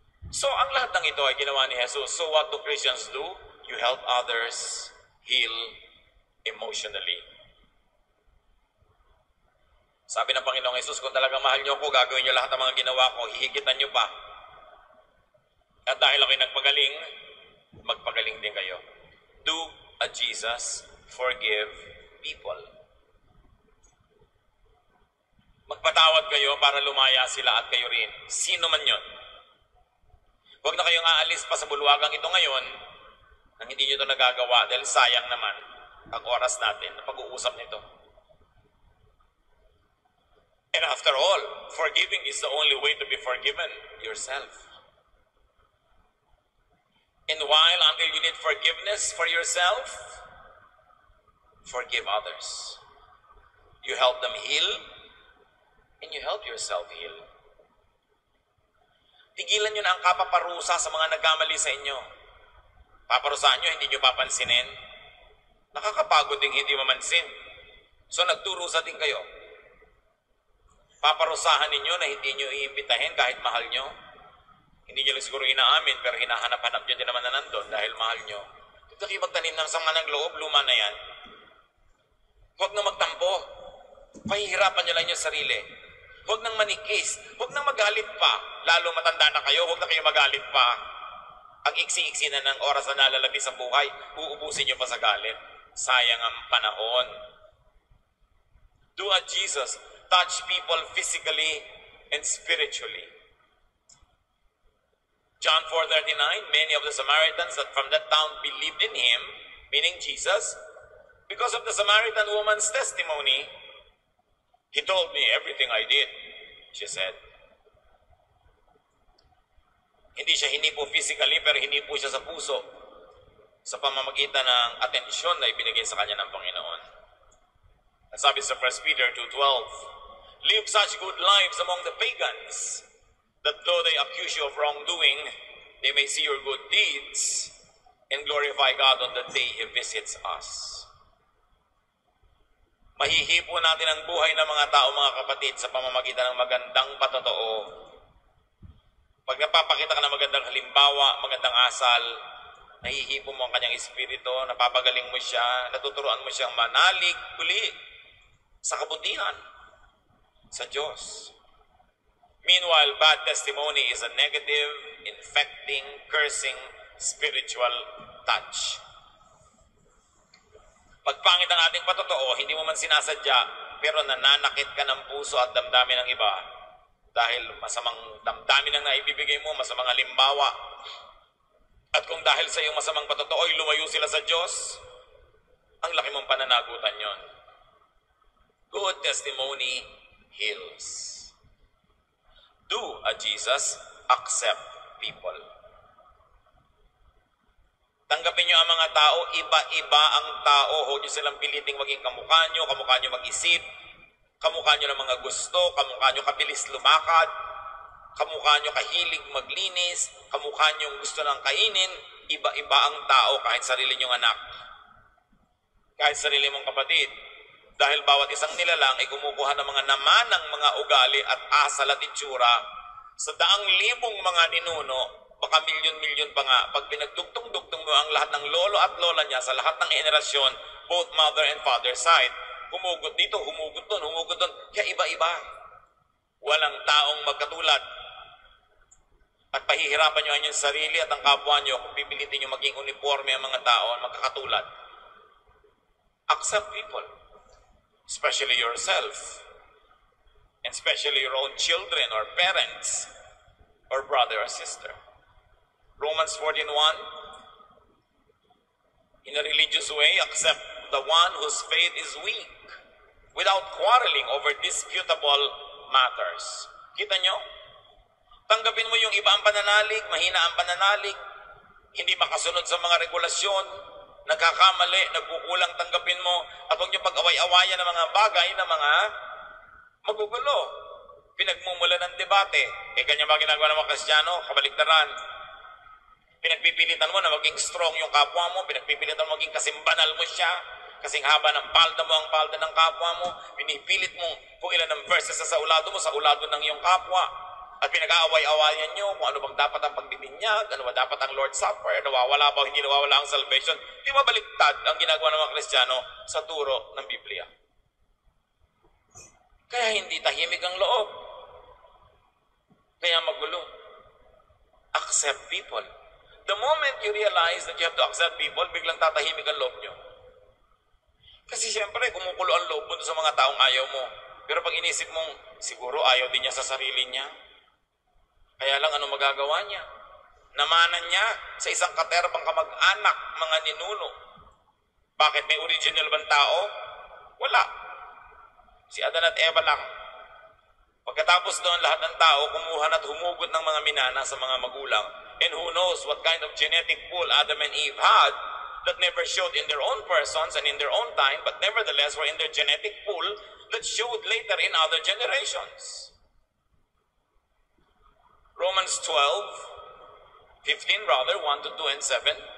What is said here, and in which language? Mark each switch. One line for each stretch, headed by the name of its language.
Filipino: So, ang lahat ng ito ay ginawa ni Jesus.
English: So, what do Christians do? You help others heal emotionally.
Filipino: Sabi ng Panginoong Jesus, kung talagang mahal niyo ako, gagawin niyo lahat ng mga ginawa ko, hihigitan niyo pa. At dahil ako'y nagpagaling, magpagaling din kayo.
English: Do a Jesus, forgive people.
Filipino: Magpatawad kayo para lumaya sila at kayo rin. Sino man yun? Huwag na kayong aalis pa sa bulwagang ito ngayon nang hindi nyo ito nagagawa dahil sayang naman ang oras natin na pag-uusap nito.
English: And after all, forgiving is the only way to be forgiven yourself. And while until you need forgiveness for yourself, forgive others. You help them heal, and you help yourself heal.
Filipino: Tigilan nyo na ang kapaparusa sa mga nagkamali sa inyo. Paparusahan nyo, hindi nyo papansinin. Nakakapagod ding hindi mamansin. So nagturusa din kayo. Paparusahan ninyo na hindi nyo iimbitahin kahit mahal nyo. Hindi nyo lang siguro inaamin, pero hinahanap-hanap nyo din naman na nandun dahil mahal nyo. Huwag na kayo magtanim ng sama ng loob, luma na yan. Huwag na magtampo. Pahihirapan nyo lang yung sarili. Huwag nang manikis. Huwag nang magalit pa. Lalo matanda na kayo, huwag na kayo magalit pa. Ang iksi-iksi na ng oras na nalalagay sa buhay, uubusin nyo pa sa galit. Sayang ang panahon.
English: Do a Jesus. Touch people physically and spiritually. John 4:39, many of the Samaritans that from that town believed in him, meaning Jesus, because of the Samaritan woman's testimony. He told me everything I did, she said.
Filipino: Hindi siya hinipo physically, pero hinipo siya sa puso sa pamamagitan ng atensyon na ibinigay sa kanya ng Panginoon. At sabi sa
English: 1 Peter 2:12, live such good lives among the pagans, that though they accuse you of wrongdoing, they may see your good deeds and glorify God on the day He visits us.
Filipino: Mahihipo natin ang buhay ng mga tao, mga kapatid, sa pamamagitan ng magandang patotoo. Pag napapakita ka ng magandang halimbawa, magandang asal, nahihipo mo ang kanyang espiritu, napapagaling mo siya, natuturuan mo siyang manalig uli sa kabutihan sa Diyos.
English: Meanwhile, bad testimony is a negative, infecting, cursing, spiritual touch.
Filipino: Pagpangit ang ating patotoo, hindi mo man sinasadya, pero nananakit ka ng puso at damdamin ng iba dahil masamang damdamin ang naibibigay mo, masamang halimbawa. At kung dahil sa iyong masamang patotoo ay lumayo sila sa Diyos, ang laki mong pananagutan yon.
English: Good testimony heals. Do a Jesus, accept people.
Filipino: Tanggapin nyo ang mga tao, iba-iba ang tao. Huwag nyo silang piliting maging kamukha nyo mag-isip, kamukha nyo ng mga gusto, kamukha nyo kabilis lumakad, kamukha nyo kahilig maglinis, kamukha nyo gusto ng kainin, iba-iba ang tao kahit sarili nyong anak. Kahit sarili mong kapatid. Dahil bawat isang nilalang ay kumukuha ng mga namanang mga ugali at asal at itsura sa daang libong mga ninuno, baka milyon-milyon pa nga, pag pinagdugtong-dugtong mo ang lahat ng lolo at lola niya sa lahat ng henerasyon,
English: both mother and father side,
Filipino: humugot dito, humugot doon, kaya iba-iba. Walang taong magkatulad. At pahihirapan nyo ang inyong sarili at ang kapwa nyo kung pipilitin nyo maging uniforme ang mga tao at magkakatulad.
English: Accept people, especially yourself, and especially your own children or parents. or brother or sister. Romans 14:1, in a religious way, accept the one whose faith is weak, without quarreling over disputable matters.
Filipino: Kita nyo? Tanggapin mo yung iba ang pananalig, mahina ang pananalig, hindi makasunod sa mga regulasyon, nagkakamali, nagkukulang, tanggapin mo, at huwag nyo pag-away-awayan ng mga bagay na mga magugulo. Pinagmumula ng debate. Ganyan ba ginagawa ng mga Kristiyano? Kabaliktaran. Pinagpipilitan mo na maging strong yung kapwa mo, pinagpipilitan mo maging kasing banal mo siya, kasing haba ng palda mo ang palda ng kapwa mo, pinipilit mo kung ilan ng verses sa ulado mo, sa ulado ng iyong kapwa, at pinag-aaway-awayan nyo kung ano bang dapat ang pagbibinyag, ano ba dapat ang Lord's Supper, nawawala ba o hindi nawawala ang salvation. Di ba baliktad ang ginagawa ng mga Kristiyano sa turo ng Biblia? Kaya hindi tahimik ang loob. Kaya magulo.
English: Accept people. The moment you realize that you have to accept people,
Filipino: biglang tatahimik ang loob nyo. Kasi siyempre, kumukulo ang loob mo sa mga taong ayaw mo. Pero pag inisip mong, siguro ayaw din niya sa sarili niya. Kaya lang, ano magagawa niya? Namanan niya sa isang katerbang kamag-anak, mga ninuno. Bakit? May original bang tao? Wala. Si Adan at Eva lang. Pagkatapos doon, lahat ng tao kumuha at humugot ng mga minana sa mga magulang.
English: And who knows what kind of genetic pool Adam and Eve had that never showed in their own persons and in their own time, but nevertheless were in their genetic pool that showed later in other generations. Romans 12, 15 rather, 1 to 2 and 7.